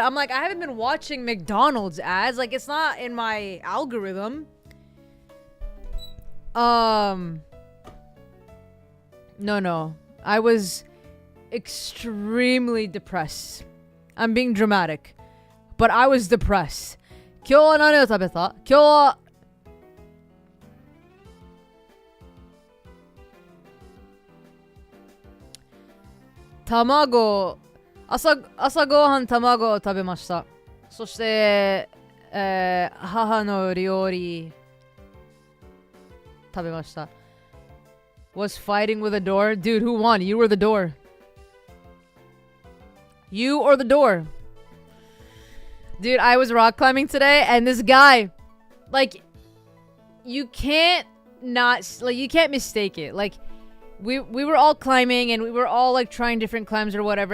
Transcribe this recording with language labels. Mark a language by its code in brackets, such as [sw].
[en] I'm like, I haven't been watching McDonald's ads. Like, it's not in my algorithm. No. I was extremely depressed. I'm being dramatic. But I was depressed. [ja] 今日は何を食べた? 今日は卵、朝ごはん卵を食べました。そして、母の料理食べました。 [en] Was fighting with a door? Dude, who won? You or the door? You or the door? Dude, I was rock climbing today and this guy, like, you can't not like you can't mistake it. Like we were all climbing and we were all like trying different climbs or whatever.